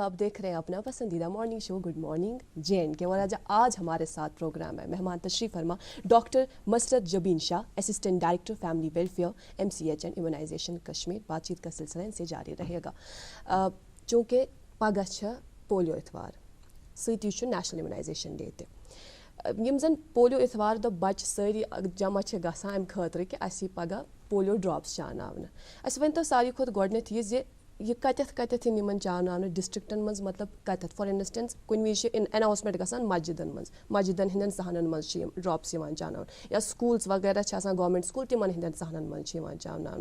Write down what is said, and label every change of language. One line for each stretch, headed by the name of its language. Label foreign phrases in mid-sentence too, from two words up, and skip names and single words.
Hindi: आप देख रहे हैं अपना पसंदीदा
English: morning show
Hindi: गुड मॉर्निंग JNK और आज हमारे साथ प्रोग्राम है मेहमान तशरीफ फरमा डॉक्टर मसरत जबीन शाह,
English: Assistant Director Family Welfare MCH and Immunization
Hindi: कश्मीर. बातचीत का सिलसिला इनसे जारी रहेगा.
Kashmiri: चूँकि पगह पोलियो इतवार सती नेशनल इम्यूनाइजेशन डे. یم زن پولیو اتوار دۄہ بچہِ سٲری جمع چھِ گژھان امہِ خٲطرٕ کہِ اَسہِ یی پگہہ پولیو ڈراپٕس چاوناونہٕ. اَسہِ ؤنۍتو ساروی کھۄتہٕ گۄڈٕنیتھ یہِ زِ یہ کتٮ۪تھ یِن یِمن چاوناونہٕ ڈسٹرکٹن منٛز مطلب کتٮ۪تھ
English: for instance
Kashmiri: کُنہِ وِزِ چھِ اناؤنسمنٹ گژھان مسجدن منٛز مسجدن ہٕنٛدٮ۪ن صحنن منٛز چھِ یِم ڈراپٕس یِوان چاوناونہٕ یا سکوٗلز وغیرہ چھِ آسان
English: government school
Kashmiri: تِمن ہٕنٛدٮ۪ن صحنن منٛز چھِ یِوان چاوناونہٕ.